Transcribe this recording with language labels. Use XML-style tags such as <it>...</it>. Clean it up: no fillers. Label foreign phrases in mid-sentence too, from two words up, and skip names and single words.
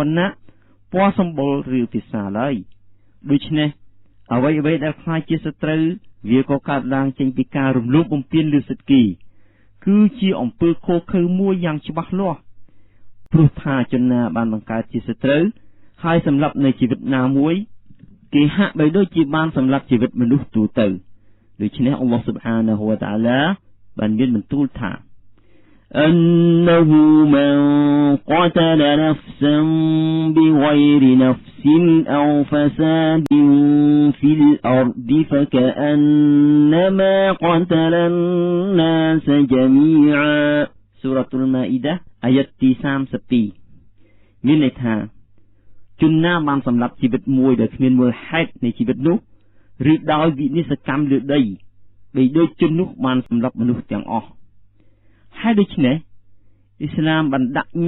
<km>ណ្ណៈពណ៌សម្បុរឬភាសាឡើយដូច្នេះអ្វីដែលខ្លាចជាសត្រូវវាក៏កើតឡើងចេញពីការរំលោភបំពានលើសិទ្ធិគេគឺជាអំពើឃោរឃៅមួយយ៉ាងច្បាស់លាស់ព្រោះថាជនណាបានបង្កើតជាសត្រូវហើយសម្លាប់នៅជីវិតណាមួយគេហាក់បីដូចជាបានសម្លាប់ជីវិតមនុស្សទូទៅដូច្នេះអល់ឡោះ</km> <ar>سبحانه และ تعالى</ar> <km>បានមានបន្ទូលថា</km> <ar>أنه من قتل نفسا بغير نفس أو فساد في الأرض فكأنما قتل الناس جميعا</ar> <km>សូរ៉ាតុល ម៉ាអ៊ីដា អាយ៉ាតទី 32 មានន័យថាជនណាបានសម្លាប់ជីវិតមួយដែលគ្មានមូលហេតុនៃជីវិតនោះឬដោយវិនិស្សកម្មលើដីបីដូចជននោះបានសម្លាប់មនុស្សទាំងអស់ហើយដូច្នេះអ៊ីស្លាមបានដាក់ញ</km>